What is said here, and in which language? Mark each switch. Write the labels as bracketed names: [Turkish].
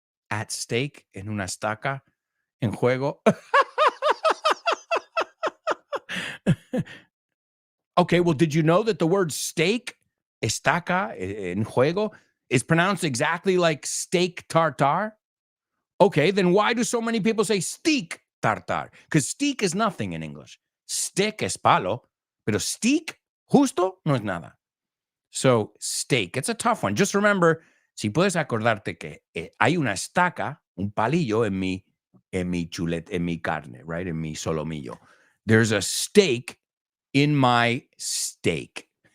[Spanish] At stake, en una estaca, en juego. [English] Okay, well, did you know that the word steak, [Spanish] estaca, en juego, [English] is pronounced exactly like steak tartare? Okay, then why do so many people say steak tartare? Because steak is nothing in English. [Spanish] Stick es palo, pero steak, justo, no es nada. [English] So, steak, it's a tough one. Just remember, [Spanish] si puedes acordarte que hay una estaca, un palillo en mi chuleta, en mi carne, right? En mi solomillo. [English] There's a steak in my steak.